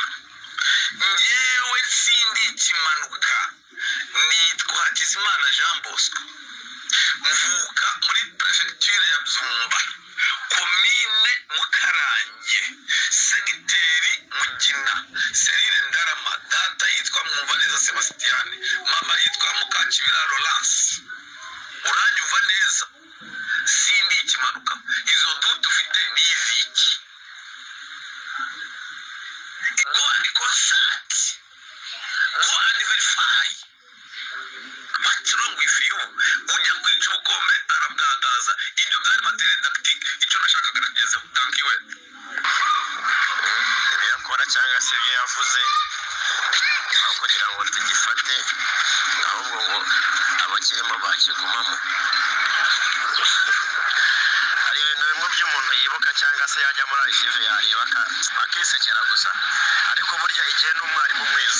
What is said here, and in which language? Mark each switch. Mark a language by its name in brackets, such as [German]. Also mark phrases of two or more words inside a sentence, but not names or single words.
[Kinyarwanda] Ngewe sindi ikimanuka, nitwa Hakizimana Jean Bosco, mvuka muri prefecture ya Byumba, komine Mukarange, segiteri Mugina, serire Ndarama. Data yitwa Mwumvaneza Sebastian, mama yitwa Mukakibira Laurence. Uranyumva neza? Sindi ikimanuka. Izo dutu ufite ni iziki? [English] Go and consult, go and verify. What's wrong with you? [Kinyarwanda] Ujya kwica ubukombe arabwagaza. Ibyo byari [French] material didactic, [Kinyarwanda] icyo nashakaga kugeza. [English] Thank you. [Kinyarwanda] Ibyo yakora cyangwa se ibyo yavuze aho kugira ngo tugifate, ahubwo ngo abakirimo bakigumamo. Hari ibintu bimwe by'umuntu yibuka cyangwa se yajya muri archive yareba akisekera gusa, ariko burya igihe n'umwarimu mwiza.